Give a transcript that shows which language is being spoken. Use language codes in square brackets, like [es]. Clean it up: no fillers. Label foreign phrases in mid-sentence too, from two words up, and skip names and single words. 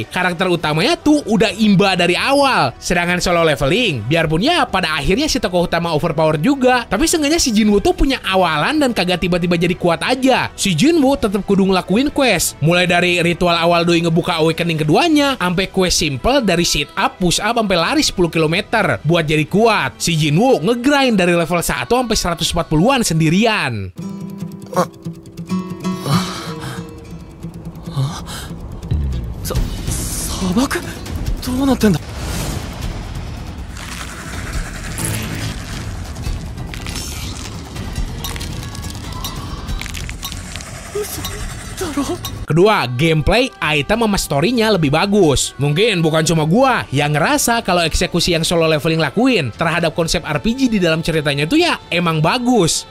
[id] Karakter utamanya tuh udah imba dari awal. Sedangkan solo leveling, biarpun ya pada akhirnya si tokoh utama overpower juga, tapi seenggaknya si Jinwoo tuh punya awalan dan kagak tiba-tiba jadi kuat aja. Si Jinwoo tetap kudu ngelakuin quest, mulai dari ritual awal doi ngebuka awakening keduanya, sampai quest simple dari [en] sit up, push up, [id] sampai lari 10 km buat jadi kuat. Si Jinwoo ngegrind dari level 1 sampai 140-an sendirian. Sabak? [ja] どうなってんだ? [id] Kedua, gameplay, item sama story-nya lebih bagus. Mungkin bukan cuma gua yang ngerasa kalau eksekusi yang solo leveling lakuin terhadap konsep RPG di dalam ceritanya itu ya emang bagus.